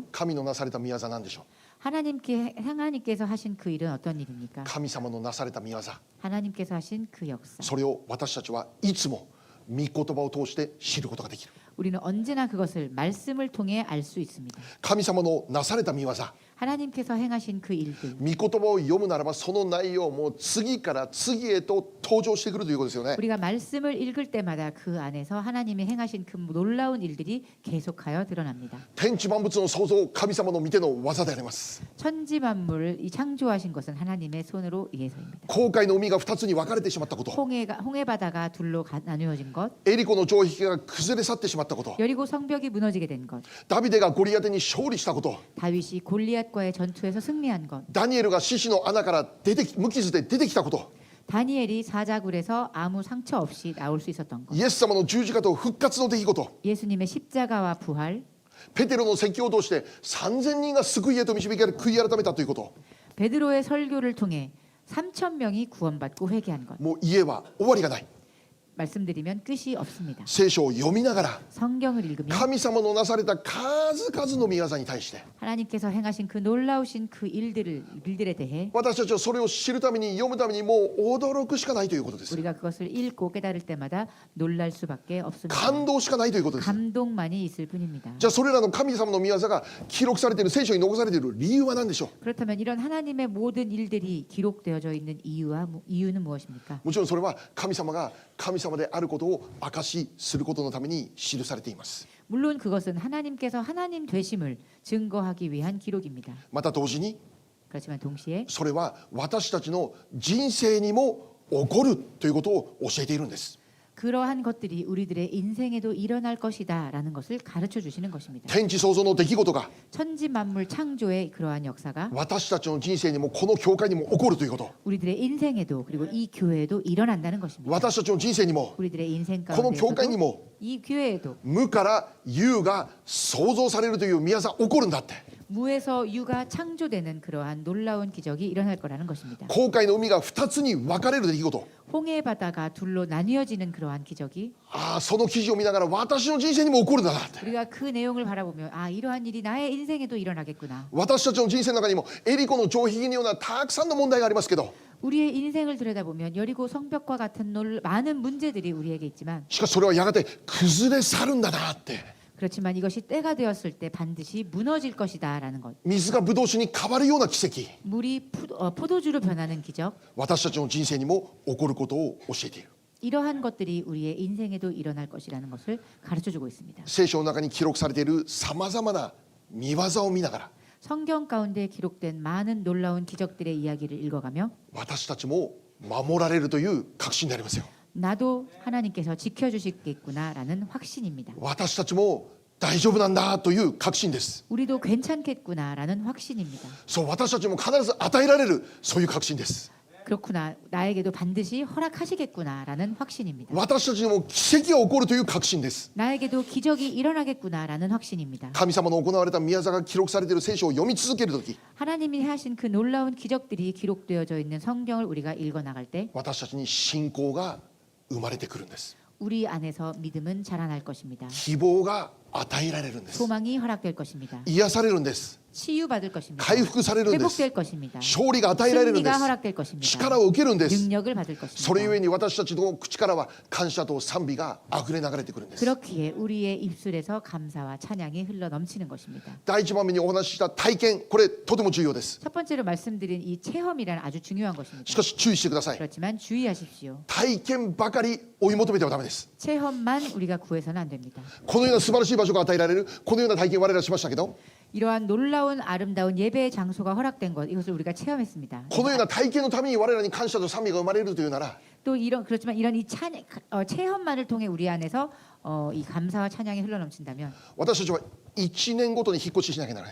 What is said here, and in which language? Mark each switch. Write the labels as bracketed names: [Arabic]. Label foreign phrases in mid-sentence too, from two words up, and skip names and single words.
[Japanese] 神のなされた御業なんでしょう。 [Korean] 하나님께서 하신 그 일은 어떤 일입니까? [Japanese] 神様のなされた御業、 [Korean] 하나님께서 하신 그 역사. [Japanese] それを私たちはいつも御言葉を通して知ることができる。 [Korean] 우리는 언제나 그것을 말씀을 통해 알 수 있습니다. [Japanese] 神様のなされた御業、 [Korean] 하나님께서 행하신 그 일들, [Japanese] 御言葉を読むならばその内容も次から次へと登場してくるということですよね。 [Korean] 우리가 말씀을 읽을 때마다 그 안에서 하나님이 행하신 그 놀라운 일들이 계속하여 드러납니다. [Japanese] 天地万物の創造、神様の御手の技であります。 [Korean] 천지 만물을 이 창조하신 것은 하나님의 손으로 의해서입니다. [Japanese] 紅海の海が2つに分かれてしまったこと、 [Korean] 홍해 바다가 둘로 나누어진 것, [Japanese] エリコの城壁が崩れ去ってしまったこと、 [Korean] 여리고 성벽이 무너지게 된 것, [Japanese] ダビデがゴリアテに勝利したこと、 [Korean] 다윗이 골리앗과의 전투에서 승리한 것, [Japanese] ダニエルが獅子の穴から無傷で出てきたこと、 [Korean] 다니엘이 사자굴에서 아무 상처 없이 나올 수 있었던 것, [Japanese] イエス様の十字架と復活の出来事、 [Korean] 예수님의 십자가와 부활, [Japanese] ペテロの説教を通して3000人が救いへと導かれ悔い改めたということ、 [Korean] 베드로의 설교를 통해 3,000명이 구원받고 회개한 것. [Japanese] もう家は終わりがない。 [Korean] 말씀드리면 끝이 없습니다. [Japanese] 聖書を読みながら [Korean] 성경을 읽으면 [Japanese] 神様のなされた数々の御業に対して [Korean] 하나님께서 행하신 그 놀라우신 그 일들에 대해 [Japanese] 私たちはそれを知るために読むためにもう驚くしかないということです。 [Korean] 우리가 그것을 읽고 깨달을 때마다 놀랄 수밖에 없습니다. [Japanese] 感動しかないということです。 [Korean] 감동만이 있을 뿐입니다. [Japanese] じゃあそれらの神様の御業が記録されている聖書に残されている理由は何でしょう。 [Korean] 그렇다면 이런 하나님의 모든 일들이 기록되어져 있는 이유는 무엇입니까? [Japanese] もちろんそれは神様が神様であることを証しすることのために記されています。 [Korean] 물론 그것은 하나님께서 하나님 되심을 증거하기 위한 기록입니다. [Japanese] また同時に [Korean] 그렇지만 동시에 [Japanese] それは私たちの人生にも起こるということを教えているんです。 [Korean] 그러한 것들이 우리들의 인생에도 일어날 것이다라는 것을 가르쳐 주시는 것입니다. [Japanese] 天地創造の出来事が [Korean] 천지 만물 창조의 그러한 역사가 [Japanese] 私たちの人生にもこの教会にも起こるということ。 [Korean] 우리들의 인생에도 그리고 이 교회에도 일어난다는 것입니다. [Japanese] 私たちの人生にも [Korean] 우리들의 인생 [Japanese] この教会に [Korean] 가운데서도 [Japanese] も [Korean] 이 교회에도 [Japanese] 無から有が創造されるという宮座起こるんだって。 [Korean] 무에서 유가 창조되는 그러한 놀라운 기적이 일어날 거라는 것입니다. [Japanese] 紅海の海が2つに分かれる出来事。 [Korean] 홍해 바다가 둘로 나뉘어지는 그러한 기적이 [Japanese] ああその記事を見ながら私の人生にも起こるんだなって。 [Korean] 우리가 그 내용을 바라보면 아 이러한 일이 나의 인생에도 일어나겠구나. [Japanese] 私たちの人生の中にもエリコの城壁のようなたくさんの問題がありますけど、 [Korean] 우리의 인생을 들여다보면 여리고 성벽과 같은 많은 문제들이 우리에게 있지만 [Japanese] しかしそれはやがて崩れ去るんだなって。 [Korean] 그렇지만 이것이 때가 되었을 때 반드시 무너질 것이다라는 것. [Japanese] 水がブドウ酒に変わるような奇跡、 [Korean] 물이 포도주로 변하는 기적. [Japanese] 私たちの人生にも起こることを教えている。 [Korean] 이러한 것들이 우리의 인생에도 일어날 것이라는 것을 가르쳐주고 있습니다. [Japanese] 聖書の中に記録されているさまざまな見業を見ながら [Korean] 성경 가운데 기록된 많은 놀라운 기적들의 이야기를 읽어가며 [Japanese] 私たちも守られるという確信でありますよ。 [Korean] 나도 하나님께서 지켜주시겠구나라는 확신입니다. [Japanese] 私たちも大丈夫なんだという確信です。 [Korean] 우리도 괜찮겠구나라는 확신입니다. [Japanese] そう私たちも必ず与えられるそういう確信です。 [Korean] 그렇구나. 나에게도 반드시 허락하시겠구나라는 확신입니다. [Japanese] 私たちにも奇跡が起こるという確信です。 [Korean] 나에게도 기적이 일어나겠구나라는 확신입니다. [Japanese] 神様の行われた宮座が記録されている聖書を読み続けるとき、 [Korean] 하나님이 하신 그 놀라운 기적들이 기록되어져 있는 성경을 우리가 읽어 나갈 때 [Japanese] 私たちに信仰が生まれてくるんです。 [Korean] 우리 안에서 믿음은 자라날 것입니다. [Japanese] 希望が与えられるんです。 [Korean] 소망이 허락될 것입니다. [Japanese] 癒されるんです。 [Korean] 치유받을 것입니다. [Japanese] 回復されるんです。 [Korean] 회복될 것입니다. [Japanese] 勝利が与えられるんで [Korean] 승리가 [Japanese] す。 [Korean] 허락될 것입니다. [Japanese] 力を受けるんです。 [Korean] 능력을 받을 [Japanese] それゆ [Korean] 것입니다. [Japanese] えに私たちの口からは感謝と賛美が溢れ流れてくるんです。 [Korean] 그렇기에 우리의 입술에서 감사와 찬양이 흘러 넘치는 것입니다. [Japanese] 第一番目にお話しした体験、これとても重要です。 [Korean] 첫 번째로 말씀드린 이 체험이란 아주 중요한 [Japanese] し [Korean] 것입니다. [Japanese] かし注意してください。 [Korean] 그렇지만 주의하십시오. [Japanese] 体験ばかり追い求めてはダメです。 [Korean] 체험만 우리가 구해서는 안 됩니다. [Japanese] このような素晴らしい場所が与えられる、このような体験を我々はしましたけど、 [Korean] 이러한 놀라운 아름다운 예배의 장소가 허락된 것 이것을 우리가 체험했습니다. [Japanese] このような体験のために我々に感謝と賛美が生まれるというなら、 [Korean] 또 이런 그렇지만 이런 이 체험만을 통해 우리 안에서 이 감사와 찬양이 흘러 넘친다면 [Japanese] 私たちは1年ごとに引っ越ししなきゃならない。